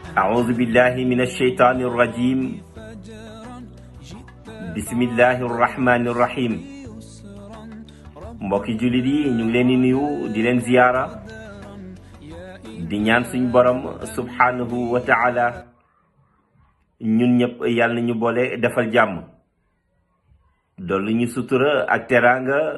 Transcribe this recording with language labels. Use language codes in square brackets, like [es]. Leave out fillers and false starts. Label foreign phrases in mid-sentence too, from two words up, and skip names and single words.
[ar] أعوذ بالله من الشيطان الرجيم بسم الله الرحمن الرحيم [wo] mbokki jullit yi ñu ngi leen di nuyu di leen ziyaara di ñaan suñ borom [ar] سبحانه وتعالى [wo] ñun ñëpp yàlla ñu boole defal jàmm dolli ñu sutura ak teraanga